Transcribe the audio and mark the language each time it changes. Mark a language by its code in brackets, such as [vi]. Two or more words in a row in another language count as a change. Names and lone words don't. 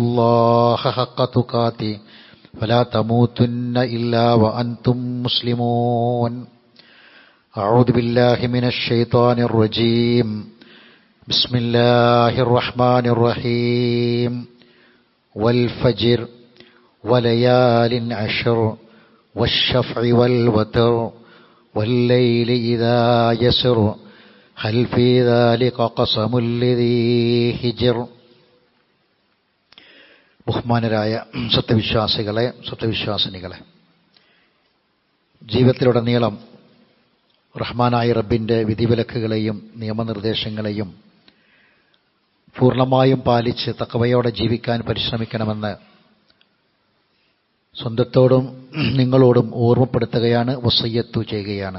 [ar] الله حق تقاته فلا تموتن إلا وأنتم مسلمون أعوذ بالله من الشيطان الرجيم بسم الله الرحمن الرحيم والفجر وليال عشر والشفع والوتر والليل إذا يسر هل في ذلك قسم لذي حجر. [ml] ബഹുമാനരായ സത്യവിശ്വാസികളെ, സത്യവിശ്വാസിനികളെ, ജീവിതത്തിലുടനീളം റഹ്മാനായ റബ്ബിൻ്റെ വിധിവിലക്കുകളെയും നിയമനിർദ്ദേശങ്ങളെയും പൂർണ്ണമായും പാലിച്ച് തഖ്വയോടെ ജീവിക്കാൻ പരിശ്രമിക്കണമെന്ന് സ്വന്തത്തോടും നിങ്ങളോടും ഓർമ്മപ്പെടുത്തുകയാണ്, വസിയ്യത്ത് ചെയ്യുകയാണ്.